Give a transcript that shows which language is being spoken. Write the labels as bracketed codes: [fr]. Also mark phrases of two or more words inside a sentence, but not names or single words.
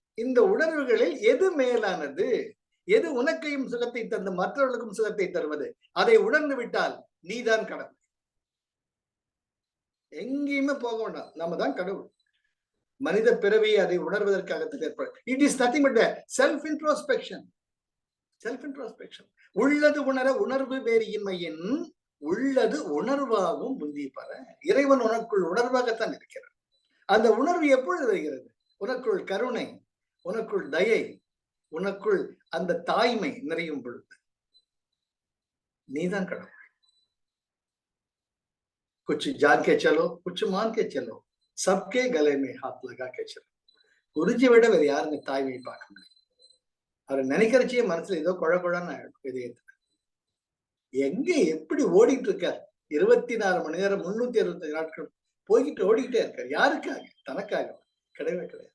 [ta] இந்த உணர்வுகளில் எது மேலானது? எது உனக்கையும் சுகத்தை தந்து மற்றவர்களுக்கும் சுகத்தை தருவது? அதை உணர்ந்து விட்டால் நீதான் கடவுள். எங்கேயுமே போக வேண்டாம், நாம தான் கடவுள். மனித பிறவியை அதை உணர்வதற்காக ஏற்படும். [en] It is nothing but self introspection. Self introspection. [ta] உள்ளது உணர உணர்வு வேறு இன்மையின் உள்ளது உணர்வாகவும் முந்தி பெற. இறைவன் உனக்குள் உணர்வாகத்தான் இருக்கிறார். அந்த உணர்வு எப்பொழுது வருகிறது? உனக்குள் கருணை, உனக்குள் தயை, உனக்குள் அந்த தாய்மை நிறையும் பொழுது நீதான் கடவுள். [hi] कुछ जान के चलो, कुछ मान के चलो, सबके गले में हाथ लगा के चलो. [ta] குருஜி விட வேற யாருங்க தாய்மையை பார்க்க முடியும்? அவர் நினைக்கிறச்சே மனசுல ஏதோ குழகுழன்னு இதயத்துல. எங்க எப்படி ஓடிட்டு இருக்கார்? 24 மணி நேரம் 365 நாட்கள் போய்கிட்டு ஓடிக்கிட்டே இருக்கார். யாருக்காக? தனக்காக கிடையவே கிடையாது.